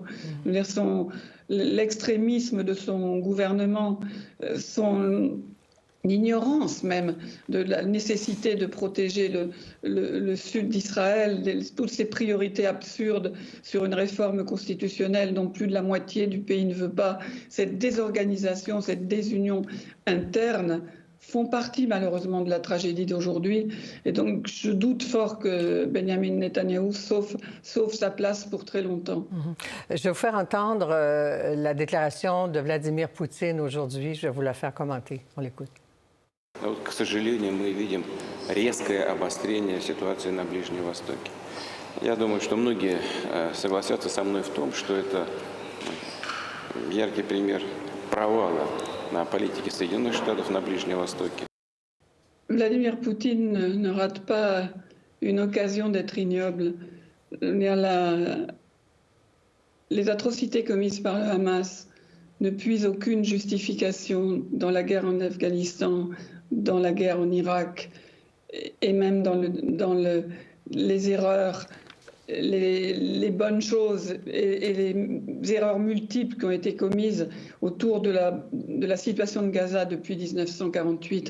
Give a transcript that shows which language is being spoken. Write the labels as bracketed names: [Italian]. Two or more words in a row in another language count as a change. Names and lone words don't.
[French] L'extrémisme de son gouvernement, son ignorance même de la nécessité de protéger le sud d'Israël, toutes ces priorités absurdes sur une réforme constitutionnelle dont plus de la moitié du pays ne veut pas, cette désorganisation, cette désunion interne font partie malheureusement de la tragédie d'aujourd'hui. Et donc je doute fort que Benjamin Netanyahou sauve sa place pour très longtemps. Je vais vous faire entendre la déclaration de Vladimir Poutine aujourd'hui. Je vais vous la faire commenter. On l'écoute. [Russian] К сожалению, мы видим резкое обострение ситуации на Ближнем Востоке. Я думаю, что многие согласятся со мной в том, что это яркий пример провала на политике Соединенных Штатов на Ближнем Востоке. [French] Vladimir Poutine ne rate pas une occasion d'être ignoble. Les atrocités commises par le Hamas ne puisent aucune justification dans la guerre en Afghanistan, dans la guerre en Irak, et même dans les erreurs, les bonnes choses et les erreurs multiples qui ont été commises autour de la situation de Gaza depuis 1948.